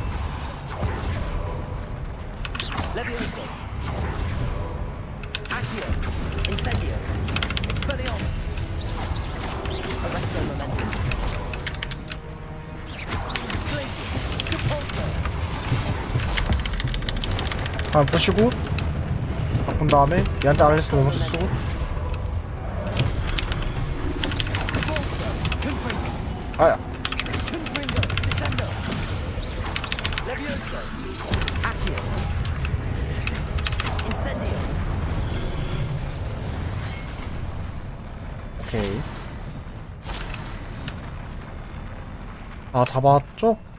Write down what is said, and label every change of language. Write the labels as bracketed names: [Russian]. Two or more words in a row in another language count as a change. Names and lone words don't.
[Latin] Levioso. Accio. Incendio. Expelliarmus. Arresto momentum. Glacius. Depulso. [Korean] 하나 부시고 바꾼 다음에 얘한테 아레스도 오면서 쓰고 아야 오케이 아 잡았죠?